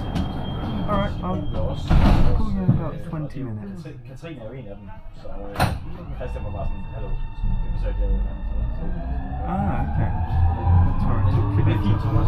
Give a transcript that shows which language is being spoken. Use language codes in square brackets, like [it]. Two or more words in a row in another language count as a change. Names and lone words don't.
[en] Alright, I'll call you in about 20 minutes. [da] Katrine er jo en af dem, så Christian var bare sådan, hallo, det besøgte jeg jo. [en] Ah, okay. That's right. [da] Det er fint, Thomas.